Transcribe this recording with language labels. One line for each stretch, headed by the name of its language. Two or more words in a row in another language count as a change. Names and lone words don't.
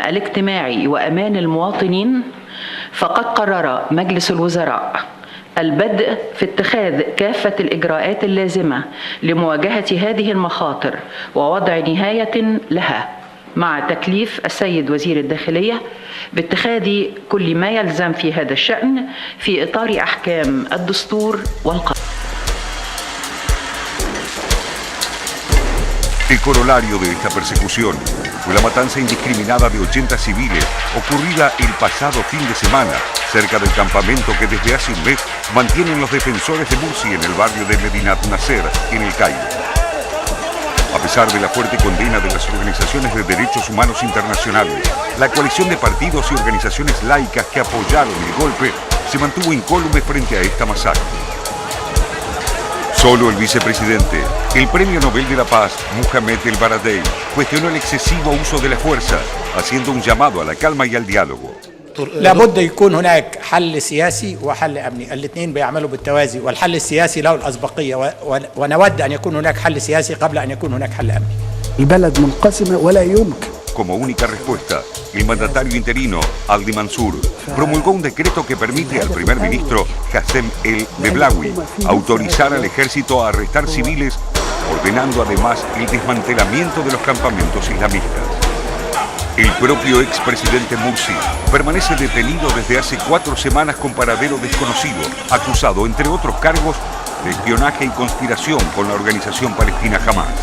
Arabic: الاجتماعي وأمان المواطنين، فقد قرر مجلس الوزراء البدء في اتخاذ كافة الإجراءات اللازمة لمواجهة هذه المخاطر ووضع نهاية لها، مع تكليف السيد وزير الداخلية باتخاذ كل ما يلزم في هذا الشأن في إطار أحكام الدستور والقانون.
Spanish: El corolario de esta persecución fue la matanza indiscriminada de 80 civiles ocurrida el pasado fin de semana cerca del campamento que desde hace un mes mantienen los defensores de Morsi en el barrio de Medinat Nasser, en el Cairo. A pesar de la fuerte condena de las organizaciones de derechos humanos internacionales, la coalición de partidos y organizaciones laicas que apoyaron el golpe se mantuvo incólume frente a esta masacre. Solo el vicepresidente, el Premio Nobel de la Paz, Mohamed El Baradei, cuestionó el excesivo uso de la fuerza, haciendo un llamado a la calma y al diálogo.
Arabic: لابد يكون هناك حل سياسي وحل أمني، الاثنين بيعملوا بالتوازي، والحل السياسي له الأسبقية، ونود أن يكون هناك حل سياسي قبل أن يكون هناك حل أمني. البلد منقسمة ولا يمكن
Spanish: como única respuesta, el mandatario interino, Aldi Mansur, promulgó un decreto que permite al primer ministro, Hassem El-Meblawi, autorizar al ejército a arrestar civiles, ordenando además el desmantelamiento de los campamentos islamistas. El propio expresidente Mursi permanece detenido desde hace 4 semanas con paradero desconocido, acusado, entre otros cargos, de espionaje y conspiración con la organización palestina Hamas.